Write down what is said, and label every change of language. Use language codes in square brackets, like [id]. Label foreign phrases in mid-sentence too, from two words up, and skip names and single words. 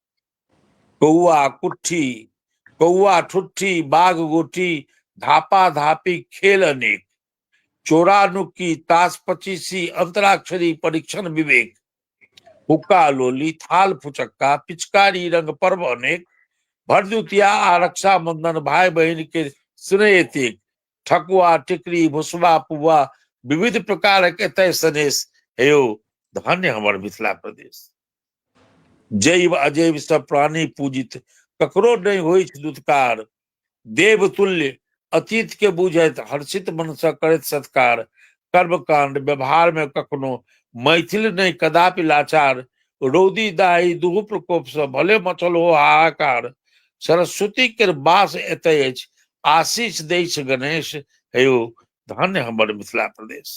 [mai] कौआ कुट्ठी कौआ ठुट्ठी बाघ गोठी, धापा धापी खेल अनेक, चोरा नुक्की ताश पचीसी अंतराक्षरी परीक्षण विवेक, हुक्का लोली थाल फुचक्का पिचकारी रंग पर्व अनेक, भरदुतिया आ रक्षा बंधन भाई बहन के स्नेह एतेक, ठकुआ टिकरी भुसबा पुआ विविध प्रकारक एतय सनेश, हेयौ धन्य हमर मिथिला प्रदेश। जैव अजैव सब प्राणी पूजित, ककरो नहीं होइ दुत्कार, देव तुल्य अतीत के बुझैत हर्षित मन सँ करैत सत्कार, कर्म कांड व्यवहार में कखनो मैथिल नहीं कदापि लाचार, रौदी दाही दुहु प्रकोप सँ भले मचल हो हाहाकार, सरस्वती के वास एतय अछि आशीष दै छै गणेश, हेयौ धन्य हमर मिथिला प्रदेश।